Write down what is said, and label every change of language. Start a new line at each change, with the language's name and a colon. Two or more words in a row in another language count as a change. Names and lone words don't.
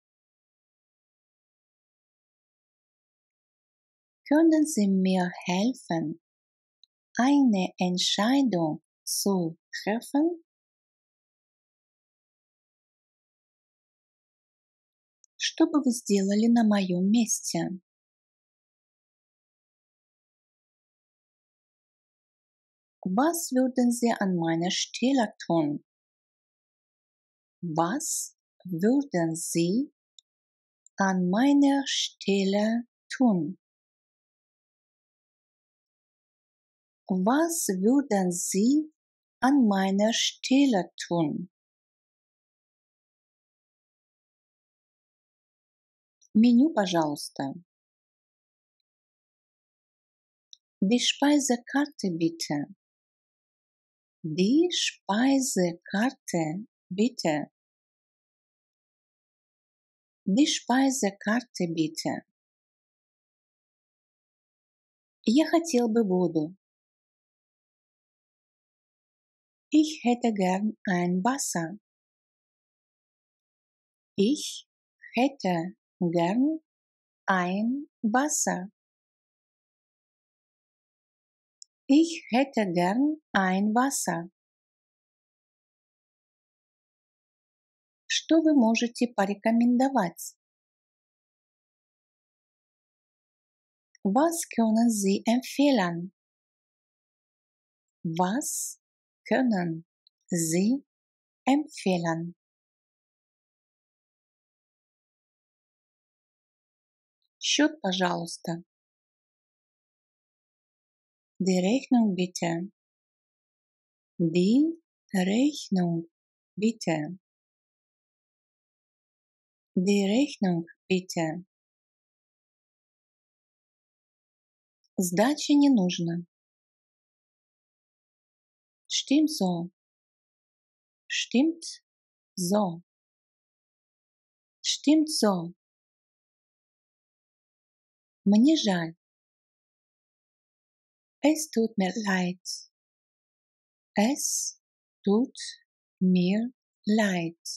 German: Können Sie mir helfen, eine Entscheidung zu treffen?
Russian: Что бы вы сделали на моем месте?
German: Was würden Sie an meiner Stelle tun? Was würden Sie an meiner Stelle tun? Was würden Sie an meiner Stelle tun?
Russian: Меню, пожалуйста.
German: Die Speisekarte bitte. Die Speisekarte bitte. Die Speisekarte bitte.
Russian: Я хотел бы воду.
German: Ich hätte gern ein Wasser. Ich hätte gern ein Wasser. Ich hätte gern ein Wasser.
Russian: Что вы можете порекомендовать?
German: Was können Sie empfehlen? Was können Sie empfehlen?
Russian: Счет, пожалуйста.
German: Die Rechnung bitte. Die Rechnung bitte. Die Rechnung bitte.
Russian: Сдачи не нужно.
German: Stimmt so. Stimmt so. Stimmt so.
Russian: Мне жаль.
German: Es tut mir leid. Es tut mir leid.